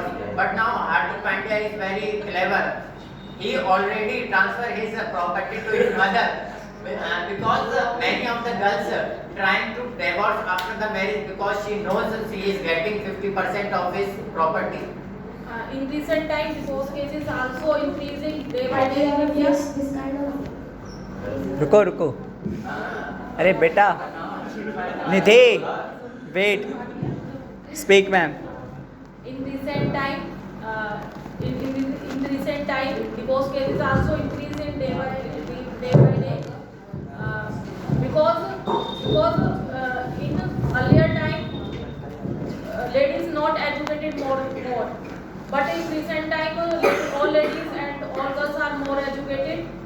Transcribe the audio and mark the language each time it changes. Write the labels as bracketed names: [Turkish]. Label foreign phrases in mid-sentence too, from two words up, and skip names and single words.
[English] But now Hardik Pandya is very clever. He already transferred his property to his mother because many of the girls trying to divorce after the marriage because she knows she is getting 50% of his property. In recent times, divorce cases also increasing day by day in India. this kind of [Hindi] रुको रुको अरे बेटा निधि [English] wait speak ma'am In recent time, in recent time, divorce cases also increasing day by day. Because in earlier time, ladies not educated more, but in recent time, all ladies and all girls are more educated.